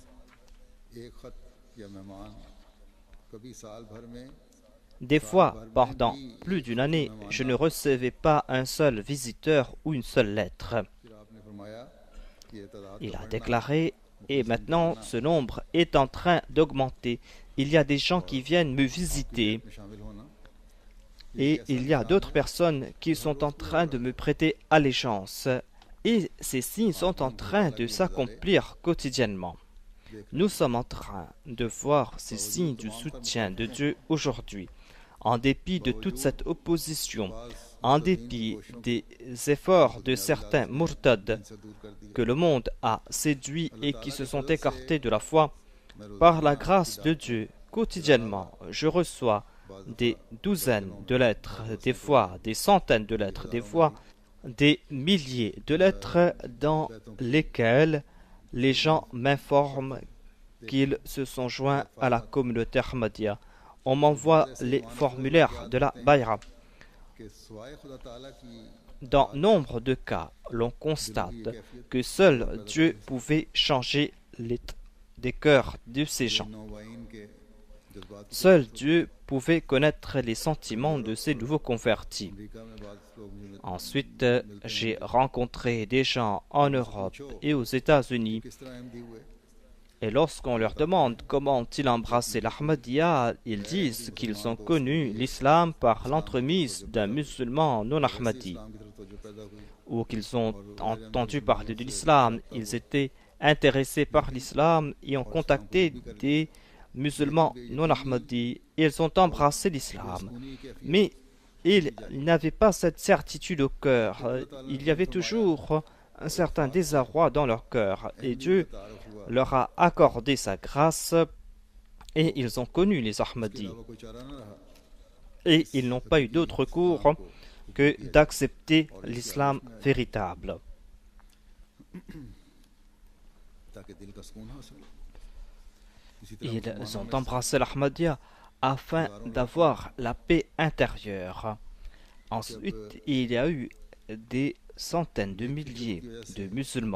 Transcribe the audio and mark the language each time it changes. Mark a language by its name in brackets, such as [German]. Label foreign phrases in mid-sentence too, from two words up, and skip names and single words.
[Urdu] ایک خط یا مہمان کبھی سال بھر میں [French] Des fois, pendant plus d'une année, je ne recevais pas un seul visiteur ou une seule lettre. [Urdu] پھر آپ نے فرمایا کہ یہ تعداد [French] Il [Urdu] तो [French] a [Urdu] बढ़ना [French] déclaré, et maintenant ce nombre est en train d'augmenter. Il y a des gens qui viennent me visiter [Urdu] میں شامل ہونا [French] et il y a d'autres personnes qui sont en train de me prêter allégeance. Et ces signes sont en train de s'accomplir quotidiennement. Nous sommes en train de voir ces signes du soutien de Dieu aujourd'hui. En dépit de toute cette opposition, en dépit des efforts de certains murtad [Urdu] سے دور کر دیا [French] que le monde a séduits et qui se sont écartés de la foi, par la grâce de Dieu, quotidiennement, je reçois des douzaines de lettres, des fois des centaines de lettres, des fois des milliers de lettres dans lesquelles les gens m'informent qu'ils se sont joints à la communauté Ahmadiyya. On m'envoie les formulaires de la Bayra. [Urdu] کہ سوائے خدا تعالیٰ کی [French] Dans nombre de cas, l'on constate que seul Dieu pouvait changer des cœurs de ces gens. [Urdu] نومبائعین کے جذبات [French] Seul Dieu pouvait connaître les sentiments de ces nouveaux convertis. [Urdu] امریکہ میں بعد لوگ مجھے [French] Ensuite, j'ai rencontré des gens en Europe et aux États-Unis. [Urdu] کس طرح احمدی ہوئے [French] Et lorsqu'on leur demande comment ont-ils embrassé l'Ahmadiyya, ils disent qu'ils ont connu l'islam par l'entremise d'un musulman non Ahmadi, [Urdu] اسلام کی طرف توجہ پیدا ہوئی [French] ou qu'ils ont entendu parler de l'islam, ils étaient intéressés par l'islam et ont contacté des musulmans non Ahmadi et ils ont embrassé l'islam. [Urdu] انہی کے [French] Mais ils n'avaient pas cette certitude au cœur. Il y avait toujours un certain désarroi dans leur cœur. Et Dieu [Urdu] تعارف ہوا [French] leur a accordé sa grâce et ils ont connu les Ahmadis. [Urdu] علاوہ کوئی چارہ نہ رہا [French] Et ils n'ont pas eu d'autre cours que d'accepter l'islam véritable. [Urdu] تاکہ دل کا سکون حاصل ہو اسی طرح [French] Ils ont embrassé l'Ahmadiyya afin d'avoir la paix intérieure. Ensuite, il y a eu des centaines de milliers de musulmans